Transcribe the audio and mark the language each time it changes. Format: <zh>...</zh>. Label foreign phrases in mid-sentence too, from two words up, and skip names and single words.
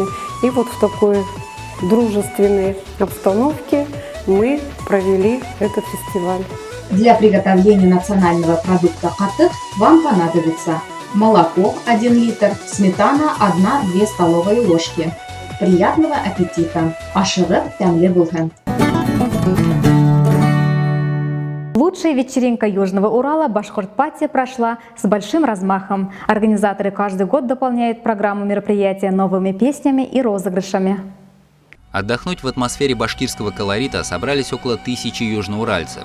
<ru>И вот в такой дружественной обстановке мы провели этот фестиваль. Для приготовления национального продукта катык вам понадобится молоко 1 литр, сметана 1-2 столовые ложки. Приятного аппетита!</ru> <tt>Ашыгып тәмле булсын!</tt> <ru>Лучшая вечеринка Южного Урала Башкортпати прошла с большим размахом. Организаторы каждый год дополняют программу мероприятия новыми песнями и розыгрышами. Отдохнуть в атмосфере башкирского колорита собрались около 1000 южноуральцев.</ru>